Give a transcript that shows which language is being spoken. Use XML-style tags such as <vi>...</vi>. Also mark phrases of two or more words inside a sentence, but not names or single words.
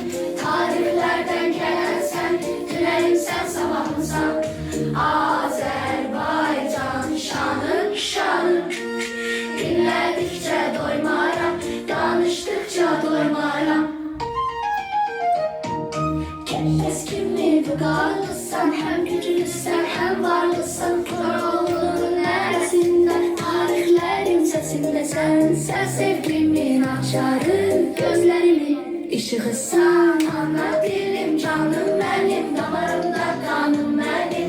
<az>Tarixlərdən gələn sən, günəlim sən, sabahımsan. Azərbaycan şanım şanım.</az> <tr>Dinledikçe doymaram, danıştıkça doymaram.</tr> <az>Kes kimi vüqarlısan, hem güclüsən, hem varlısan.</az> <tr>Koroğlu'nun neresinde, tarihlerin sesinde sen. Sen sevgimin açarı, gözlerimin ışığısan. Ana dilim, canım benim, damarımda kanım benim.</tr>